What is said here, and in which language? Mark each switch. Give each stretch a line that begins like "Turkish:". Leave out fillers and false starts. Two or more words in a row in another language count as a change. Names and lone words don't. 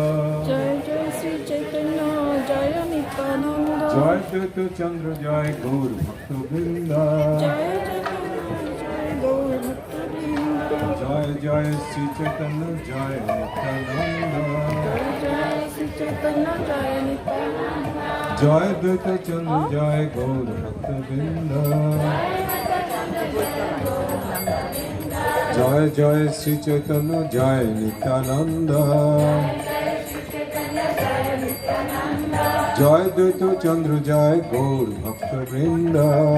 Bangla: জয় জয় শ্রী চৈতন্য জয় নিত্যানন্দ জয় চৈতন্যচন্দ্র জয় গৌরভক্তবৃন্দ জয় জয় গৌর ভক্তবৃন্দ জয় জয় শ্রীচৈতন্য জয় নিত্যানন্দ জয় শ্রী চৈতন্য জয় নিত্যানন্দ জয় চৈতন্যচন্দ্র জয় গৌরভক্তবৃন্দ জয় জয় শ্রীচৈতন্য জয় নিত্যানন্দ জয় অদ্বৈতচন্দ্র জয় গৌরভক্তবৃন্দ